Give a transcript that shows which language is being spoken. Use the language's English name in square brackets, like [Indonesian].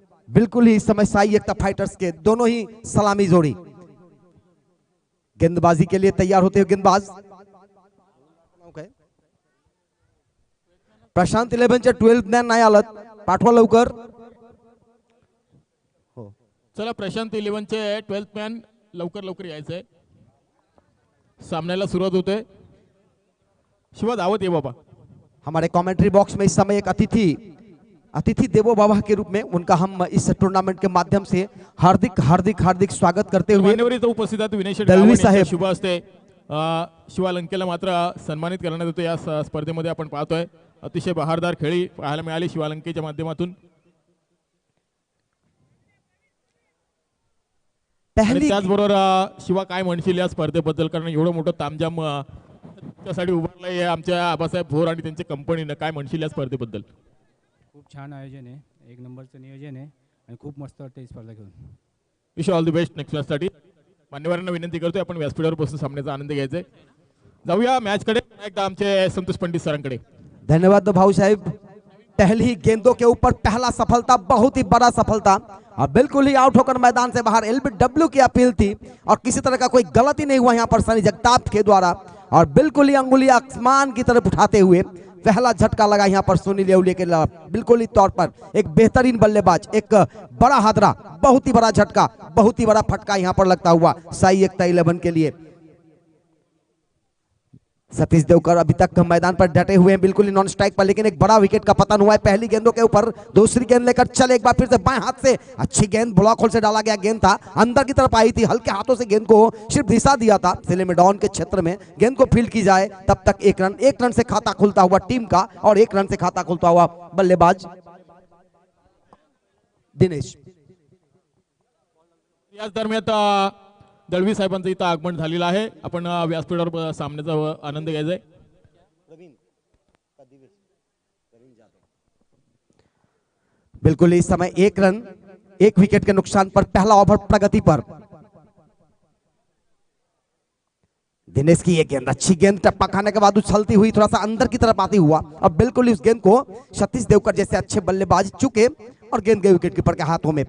[Hindi] बिल्कुल ही इस समय साई एकता फाइटर्स के दोनों ही सलामी जोड़ी गेंदबाजी के लिए तैयार होते हुए गेंदबाज प्रशांत [Marathi] 11चे 12 मॅन नाही आलत. पाठवा लवकर. चला प्रशांत 11चे 12th मॅन लवकर लवकर यायचंय. सामन्याला सुरुवात होते. शिवा धावत आहे बाबा. [Hindi] हमारे कमेंट्री बॉक्स में इस समय एक अतिथि देवो बाबा के रूप में उनका हम इस टूर्नामेंट के माध्यम से हार्दिक हार्दिक हार्दिक स्वागत करते हुए [Marathi] मान्यवर उपस्थित आहेत. विनय दलवी साहेब शुभ असते. शिवा लंकेला मात्र सन्मानित करण्यात येतो. या स्पर्धेमध्ये आपण पाहतोय अतिशय बहारदार खेळी पाहायला मिळाली शिवा लंकेच्या माध्यमातून. त्याचबरोबर शिवा काय म्हणशील या स्पर्धेबद्दल, कारण एवढं मोठं तामजाम त्यासाठी उभारलंय आमच्या आबासाहेब भोर आणि त्यांच्या कंपनीनं, काय म्हणशील या स्पर्धेबद्दल? खूप छान आयोजन आहे. एक नंबरचं नियोजन आहे आणि खूप मस्त वाटतं ही स्पर्धा घेऊन. [English] wish all the best [Marathi] next मॅचसाठी. मान्यवरांना विनंती करतोय आपण व्यासपीठावर बसून सामन्याचा आनंद घ्यायचा. जाऊया मॅचकडे. एकदा आमचे संतोष पंडित सरांकडे. धन्यवाद भाऊ साहब. [Hindi] पहली गेंदों के ऊपर पहला सफलता, बहुत ही बड़ा सफलता और बिल्कुल ही आउट होकर मैदान से बाहर. एलबीडब्ल्यू की अपील थी और किसी तरह का कोई गलती नहीं हुआ यहाँ पर सनी जगताप के द्वारा और बिल्कुल ही अंगुली आसमान की तरफ उठाते हुए पहला झटका लगा यहाँ पर सुनील येवले के खिलाफ. बिल्कुल ही तौर पर एक बेहतरीन बल्लेबाज, एक बड़ा हादरा, बहुत ही बड़ा झटका, बहुत ही बड़ा फटका यहाँ पर लगता हुआ साई एकता 11 के लिए. सतीश देवकर अभी तक मैदान पर डटे हुए हैं, बिल्कुल ही नॉन स्ट्राइक पर, लेकिन एक बड़ा विकेट का पतन हुआ है पहली गेंदों के ऊपर. दूसरी गेंद लेकर चले एक बार फिर से बाएं हाथ से. अच्छी गेंद ब्लॉक होल से डाला गया गेंद था, अंदर की तरफ आई थी. हल्के हाथों से गेंद को सिर्फ दिशा दिया था. सिलेमेडॉन के क्षेत्र में गेंद को फील्ड की जाए तब तक एक रन से खाता खुलता हुआ टीम का और 1 रन से खाता खुलता हुआ बल्लेबाज दिनेश. [Marathi] याच दरम्यान दळवी साहेबांचं इथं आगमन झालेलं आहे. आपण व्यासपीठावर सामन्याचा आनंद घ्यायचा आहे. [Hindi] बिल्कुल इस समय 1 रन 1 विकेट के नुकसान पर पहला ओवर प्रगति पर. दिनेश की ये गेंद, अच्छी गेंद, टप्पा खाने के बाद उछलती हुई थोड़ा सा अंदर की तरफ आती हुआ. अब बिल्कुल उस गेंद को सतीश देवकर जैसे अच्छे बल्लेबाज चुके और गेंद गई विकेट कीपर के हाथों में.